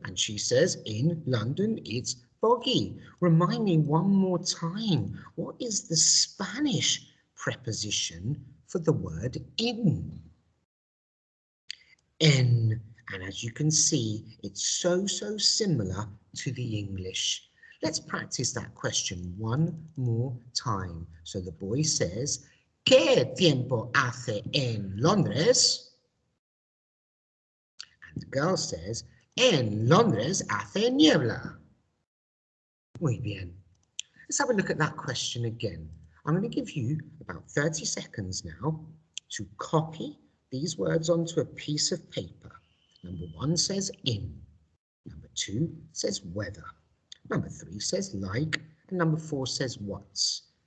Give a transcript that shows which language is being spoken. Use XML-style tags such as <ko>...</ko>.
<en>And she says, in London, it's foggy. Remind me one more time, what is the Spanish preposition for the word in? En. And as you can see, it's so similar to the English. Let's practice that question one more time. So the boy says,</en> <es>¿Qué tiempo hace en Londres?</es> <en>And the girl says,</en> <es>en Londres hace niebla. Muy bien.</es> <en>Let's have a look at that question again. I'm going to give you about 30 seconds now to copy these words onto a piece of paper. Number 1 says in. Number 2 says weather. Number 3 says like. And number 4 says what's.</en>